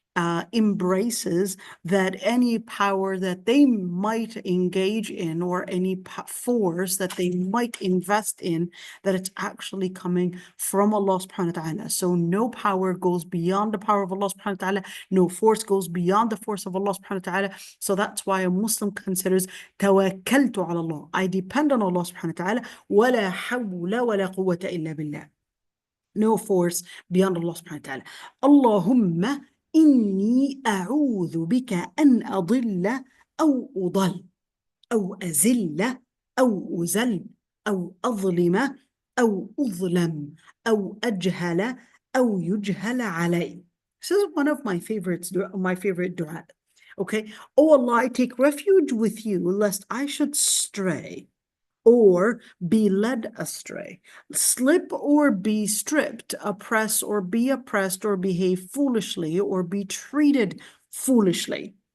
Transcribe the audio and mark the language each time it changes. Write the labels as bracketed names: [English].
[English] embraces that any power that they might engage in or any force that they might invest in, that it's actually coming from Allah subhanahu wa ta'ala. So no power goes beyond the power of Allah subhanahu wa ta'ala. No force goes beyond the force of Allah subhanahu wa ta'ala. So that's why a Muslim considers tawakkaltu ala Allah. I depend on Allah subhanahu wa ta'ala. [Arabic] ولا حول ولا قوة إلا بالله. [English] No force beyond Allah subhanahu wa ta'ala. [Arabic] Allahumma إني أعوذ بك أن أضل أو أضل أو أزل أو أزل أو أظلم أو أظلم أو أجهل أو يجهل علي. [English] This is one of my favorite dua. Okay. Oh Allah, I take refuge with you lest I should stray or be led astray, slip or be stripped, oppress or be oppressed, or behave foolishly, or be treated foolishly.